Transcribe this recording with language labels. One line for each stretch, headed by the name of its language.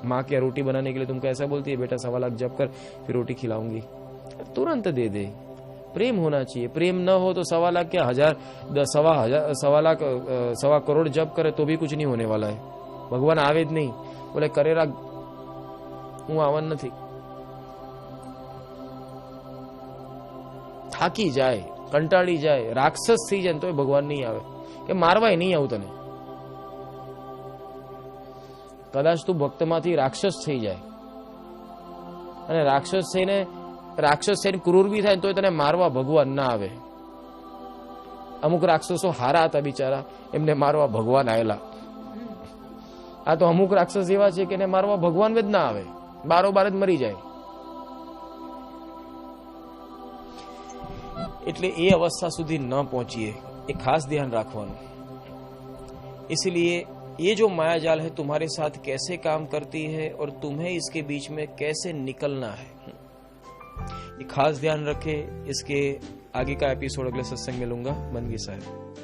Hindi: माँ क्या रोटी बनाने के लिए तुमको ऐसा बोलती है, बेटा 1.25 लाख जप कर फिर रोटी खिलाऊंगी? तुरंत दे दे। प्रेम होना चाहिए। प्रेम न हो तो 1.25 लाख क्या, 1.25 करोड़ जप करे तो भी कुछ नहीं होने वाला है। भगवान आवे ज नहीं, बोले करेरा हूँ आवन नहीं।
Gujarati: થાકી જાય, કંટાળી જાય, રાક્ષસ થઈ જાય તો ભગવાન નહીં આવે કે મારવાય નહીં આવું તને। કદાચ તું ભક્તમાંથી રાક્ષસ થઈ જાય અને રાક્ષસ થઈને ક્રૂર બી થાય તો તને મારવા ભગવાન ના આવે। અમુક રાક્ષસો હારા હતા બિચારા, એમને મારવા ભગવાન આવેલા। આ તો અમુક રાક્ષસ એવા છે કે એને મારવા ભગવાન જ ના આવે, બારોબાર જ મરી જાય। એટલે એ અવસ્થા સુધી ન પહોંચીએ, એ ખાસ ધ્યાન રાખવાનું।
Hindi: इसलिए ये जो मायाजाल है तुम्हारे साथ कैसे काम करती है और तुम्हें इसके बीच में कैसे निकलना है, ये खास ध्यान रखे। इसके आगे का एपिसोड अगले सत्संग में लूंगा। बनगी साहब।